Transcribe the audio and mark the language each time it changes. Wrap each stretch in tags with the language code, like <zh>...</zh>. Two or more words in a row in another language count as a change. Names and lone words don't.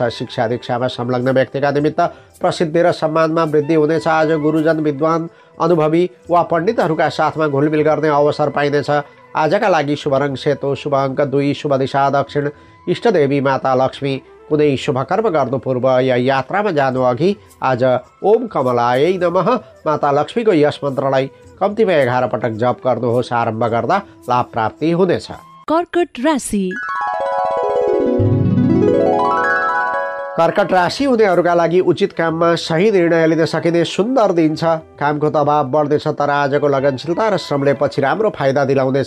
<ne>शिक्षा दीक्षामा संलग्न व्यक्तिका निमित्त प्रसिद्धि र सम्मानमा वृद्धि हुनेछ। आज गुरुजन, विद्वान, अनुभवी वा पण्डितहरूका साथमा घुलमिल गर्ने अवसर पाइनेछ। आजका लागि शुभ रङ सेतो, शुभ अङ्क 2, शुभ दिशा दक्षिण। इष्टदेवी माता लक्ष्मी। कुनै शुभकर्म गर्नु पूर्व या यात्रामा जानु अघि आज</ne> <sa>ओम कमलायै नमः</sa> <ne>माता लक्ष्मीको यस मन्त्रलाई कम्तीमा 11 पटक जप गर्नुहोस्। आरम्भ गर्दा लाभ प्राप्ति हुनेछ। कर्कट राशि। कर्कट राशि हुनेहरूका लागि उचित काममा सही निर्णय लिन सकिने सुन्दर दिन छ। कामको दबाव बढ्नेछ, तर आजको लगनशीलता र श्रमले पछि राम्रो फाइदा दिलाउनेछ।</ne>